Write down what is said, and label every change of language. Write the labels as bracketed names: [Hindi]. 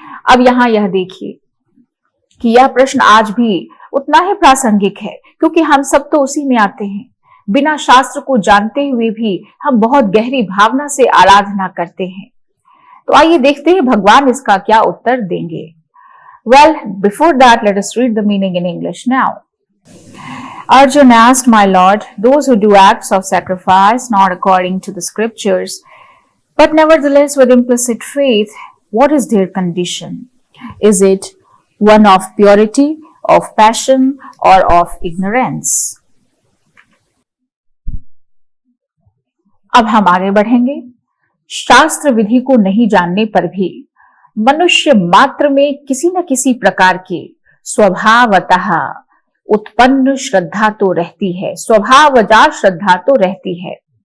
[Hindi] अब यहाँ यह देखिए कि यह प्रश्न आज भी उतना ही प्रासंगिक है, क्योंकि हम सब तो उसी में आते हैं। बिना शास्त्र को जानते हुए भी हम बहुत गहरी भावना से आराधना करते हैं। तो आइए देखते हैं भगवान इसका क्या उत्तर देंगे। [English] Well, before that, let us read the meaning in English now. Arjuna asked, my lord, those who do acts of sacrifice not according to the scriptures, but nevertheless with implicit faith, what is their condition? Is it one of purity, of passion, or of ignorance? [Hindi] अब हम आगे बढ़ेंगे। शास्त्र विधि को नहीं जानने पर भी मनुष्य मात्र में किसी न किसी प्रकार की स्वभावतः उत्पन्न श्रद्धा तो रहती है, स्वभावजात श्रद्धा तो रहती है।